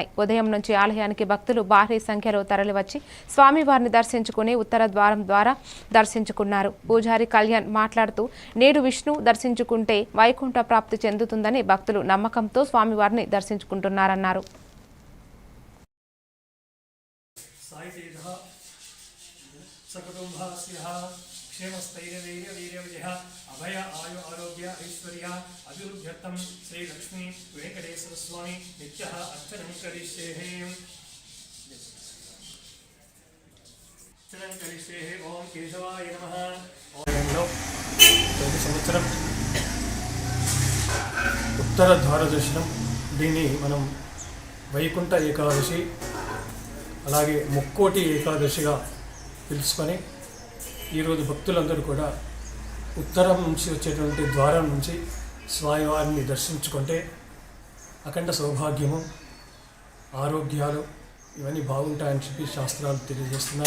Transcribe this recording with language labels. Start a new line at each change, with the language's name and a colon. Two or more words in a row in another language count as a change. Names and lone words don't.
Telugu: ఉదయం నుంచి ఆలయానికి భక్తులు భారీ సంఖ్యలో తరలివచ్చి స్వామివారిని దర్శించుకుని ఉత్తర ద్వారం ద్వారా దర్శించుకున్నారు. పూజారి కళ్యాణ్ మాట్లాడుతూ నేడు విష్ణు దర్శించుకుంటే వైకుంఠ ప్రాప్తి చెందుతుందని భక్తులు నమ్మకంతో స్వామివారిని దర్శించుకుంటున్నారన్నారు.
Sanskrit: क्षेमस्थैर्यवीर्यवीर्यविजय अभय आयु आरोग्य ऐश्वर्य अभिवृद्ध्यर्थं श्री लक्ष्मी वेंकटेश्वर स्वामी नित्यः अर्चनं करिष्ये ओम केशवाय नमः.
Telugu: ప్రతి సంవత్సరం ఉత్తర ద్వార దర్శనం, దీన్ని మనం వైకుంఠ ఏకాదశి అలాగే ముక్కోటి ఏకాదశిగా పిలుచుకొని ఈరోజు భక్తులందరూ కూడా ఉత్తరం నుంచి వచ్చేటువంటి ద్వారం నుంచి స్వామివారిని దర్శించుకుంటే అఖండ సౌభాగ్యము, ఆరోగ్యాలు ఇవన్నీ బాగుంటాయని చెప్పి శాస్త్రాలు తెలియజేస్తున్నాయి.